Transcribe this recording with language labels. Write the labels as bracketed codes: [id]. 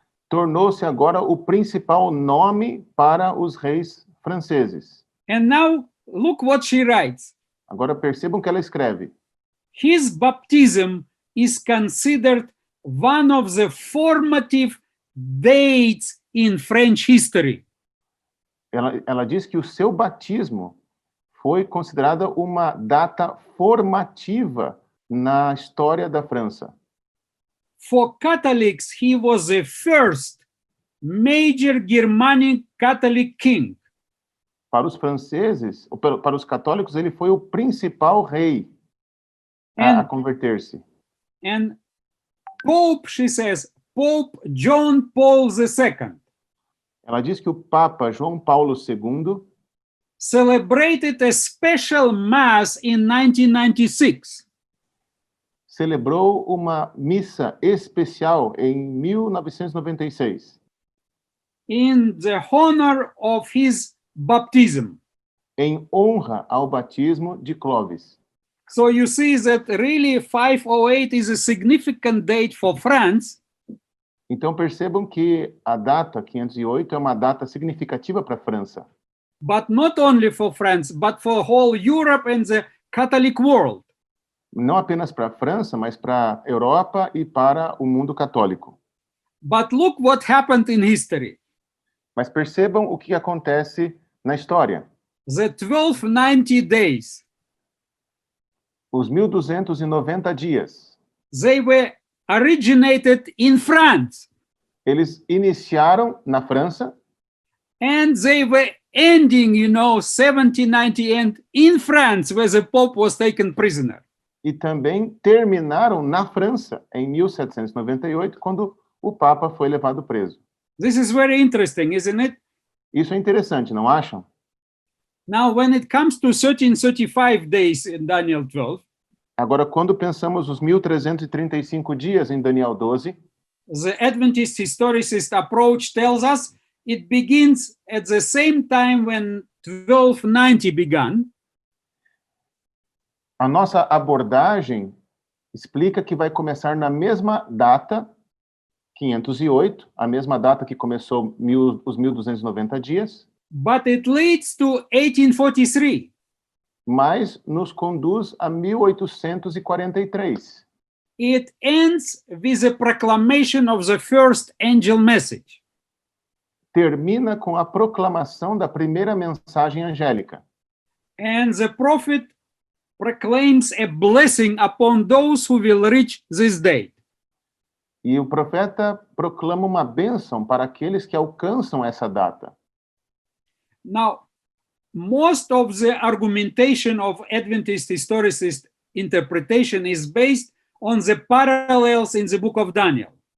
[pt] tornou-se agora o principal nome para os reis franceses. [en] And now, look what she writes. [pt] Agora percebam que ela escreve. [en] His baptism is considered one of the formative dates in French history. [pt] Ela diz que o seu batismo foi considerada uma data formativa na história da França. [en] For Catholics, he was the first major Germanic Catholic king. [pt] Para os franceses, ou para os católicos, ele foi o principal rei a converter-se. [en] And Pope, she says, Pope John Paul II [pt] Ela diz que o Papa João Paulo II [en] celebrated a special mass in 1996. [pt] celebrou uma missa especial em 1996, [en] in the honor of his baptism. [pt] em honra ao batismo de Clovis. [en] So you see that really 508 is a significant date for France, [pt] Então percebam que a data 508 é uma data significativa para a França, [en] but not only for France, but for whole Europe and the Catholic world. [pt] não apenas para a França, mas para a Europa e para o mundo católico. [en] But look what happened in history. [pt] Mas percebam o que acontece na história. [en] The 1290 days, [pt] Os 1290 dias, [en] they were originated in France, [pt] Eles iniciaram na França [en] and they were ending, 1798 in France, where the Pope was taken prisoner. [pt] e também terminaram na França em 1798, quando o Papa foi levado preso. [en] This is very interesting, isn't it? [pt] Isso é interessante, não acham? [en] Now, when it comes to 1335 days in Daniel 12, [pt] Agora, quando pensamos os 1335 dias em Daniel 12, [en] the Adventist historicist approach tells us it begins at the same time when 1290 began, [pt] a nossa abordagem explica que vai começar na mesma data, 508, a mesma data que começou os 1290 dias, [en] but it leads to 1843. [pt] mas nos conduz a 1843. [en] It ends with the proclamation of the first angel message. [pt] Termina com a proclamação da primeira mensagem angélica. [en] And the prophet proclaims a blessing upon those who will reach this date. [pt] E o profeta proclama uma bênção para aqueles que alcançam essa data. [en] Now, most of the argumentation of Adventist historicist interpretation is based on the parallels in the book of Daniel.